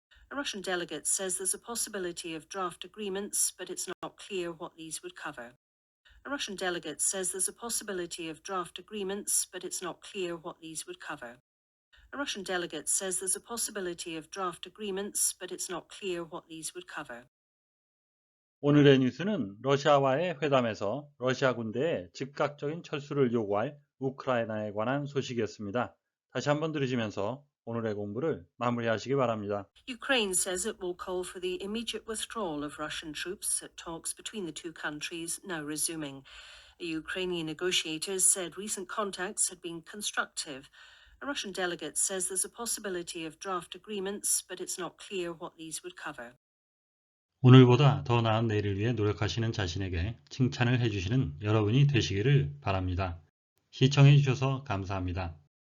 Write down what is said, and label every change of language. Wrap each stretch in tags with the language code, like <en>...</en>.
<en>A Russian delegate says there's a possibility of draft agreements, but it's not clear what these would cover. A Russian delegate says there's a possibility of draft agreements, but it's not clear what these would cover. A Russian delegate says there's a possibility of draft agreements, but it's not clear what these would cover.</en> <ko>오늘의 뉴스는 러시아와의 회담에서 러시아 군대의 즉각적인 철수를 요구할 우크라이나에 관한 소식이었습니다. 다시 한번 들으시면서 오늘의 공부를 마무리하시기 바랍니다.</ko> <en>Ukraine says it will call for the immediate withdrawal of Russian troops at talks between the two countries now resuming. Ukrainian negotiators said recent contacts had been constructive. A Russian delegate says there's a possibility of draft agreements, but it's not clear what these would cover.</en> <ko>오늘보다 더 나은 내일을 위해 노력하시는 자신에게 칭찬을 해주시는 여러분이 되시기를 바랍니다. 시청해 주셔서 감사합니다.</ko>